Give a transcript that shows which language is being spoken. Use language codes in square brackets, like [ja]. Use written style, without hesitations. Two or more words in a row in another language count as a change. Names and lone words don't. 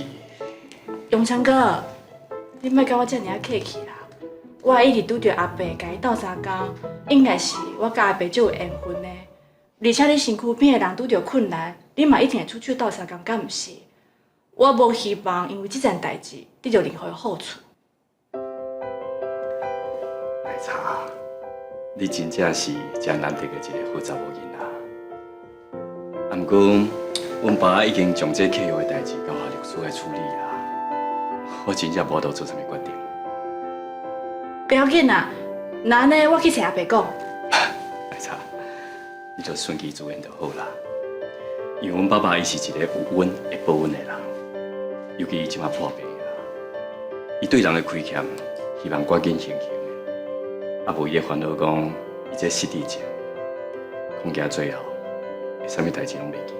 [nan] 永昌哥，你莫甲我遮尔啊客气啦！我一直拄着阿伯甲伊斗相共，应该是我甲阿伯就有缘分的。而且你身躯边的人拄着困难，你嘛一定会出手斗相共，敢毋是？我无希望因为这件代志得到任何好处。奶茶，你真正是真难得的一个好查某囡仔。啊，毋过阮爸已经将这契约的代志交下律师来处理啊，我真正无多做啥物决定。不要紧啦，那安尼我去找阿伯讲。奶茶，你就顺其自然就好啦。因为阮爸爸伊是一个有稳会保稳的人，尤其伊即马破病啊，伊对人的亏欠，希望赶紧还清的。啊，无伊会烦恼讲，伊这失智症，恐惊最后，啥物代志拢袂记。